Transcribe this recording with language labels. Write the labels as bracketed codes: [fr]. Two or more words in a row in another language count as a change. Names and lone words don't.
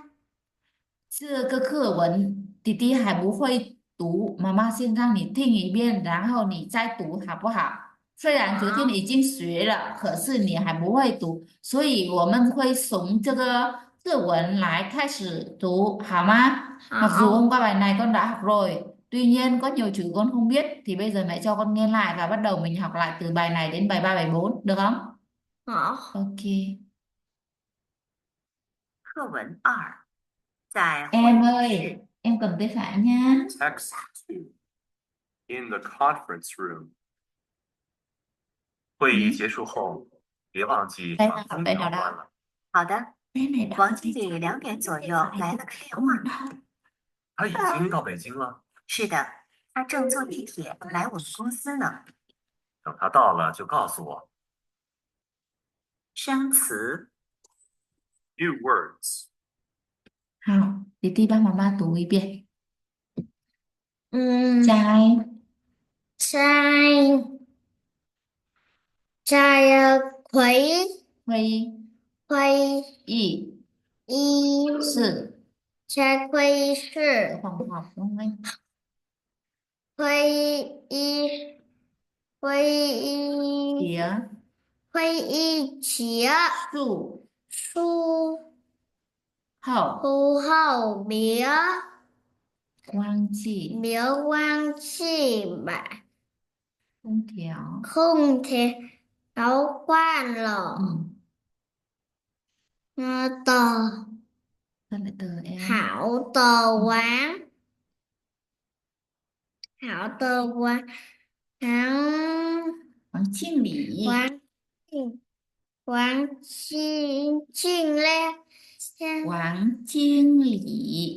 [zh] 这个课文弟弟还不会读，妈妈先让你听一遍，然后你再读，好不好？虽然昨天已经学了，可是你还不会读，所以我们会从这个课文来开始读, 好吗? [vi] Mặc dù hôm qua bài này con đã học rồi, tuy nhiên có nhiều chữ con không biết, thì bây giờ mẹ cho con nghe lại và bắt đầu mình học lại từ bài này đến bài 3, bài 4, được không? Ok. [zh] 课文2，在 [vi] Em [zh] 会议 [vi] ơi, em cầm tay phải nha. [en] Text 2. In the conference room. [zh] 会议结束后，别忘记把空调关了。好的， [vi] Cái này đọc [zh] 王经理2点左右来了个电话。他已经到北京了，是的，他正坐地铁来我们公司呢。等他到了就告诉我。生词 [en] New words. [zh] 好，弟弟帮妈妈读一遍。嗯，摘在会会议议室在会议室 [vi] phòng họp đúng không anh? [zh] 会议 [vi] Phía [zh] 会议前树书后后别忘记忘记把空调。空调关了。的 [vi] Sao lại từ em? [zh] 好的王王庆礼王庆嘞，王经理